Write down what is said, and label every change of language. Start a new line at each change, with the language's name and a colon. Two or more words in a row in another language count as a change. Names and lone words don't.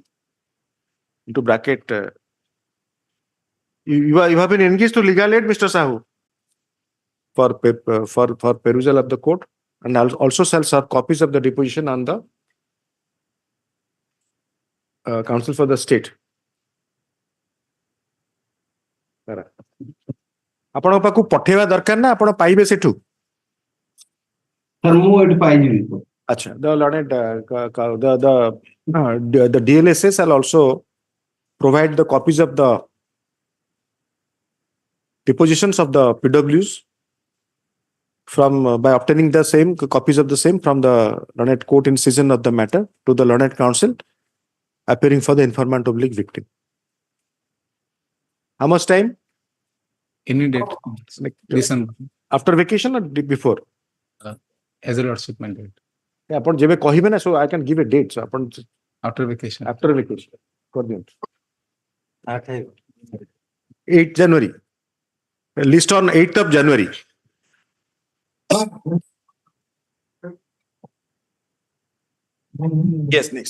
English: Into bracket. You have been engaged to legal aid, Mr. Sahu, for perusal of the court, and also shall serve copies of the deposition on the counsel for the state.
Odia: ଆପଣଙ୍କ ପାଖକୁ ପଠେଇବା ଦରକାର ନା ଆପଣ ପାଇବେ ସେଠୁ? Sir, ମୁଁ ଏଠି ପାଇଯିବି ତ। ଆଚ୍ଛା,
English: the DLSA shall also provide the copies of the depositions of the PWs from by obtaining the same copies of the same from the learned court in session of the matter to the learned counsel appearing for the informant oblique victim. How much time? Any date. Listen, After vacation or before? as a lordship mandate.
Odia: ଆପଣ ଯେବେ କହିବେ ନା,
English: so I can give a date. So ଆପଣ After vacation. after vacation
Odia: କରିଦିଅନ୍ତୁ. 8 January.
English: List on 8th of January. Yes, next.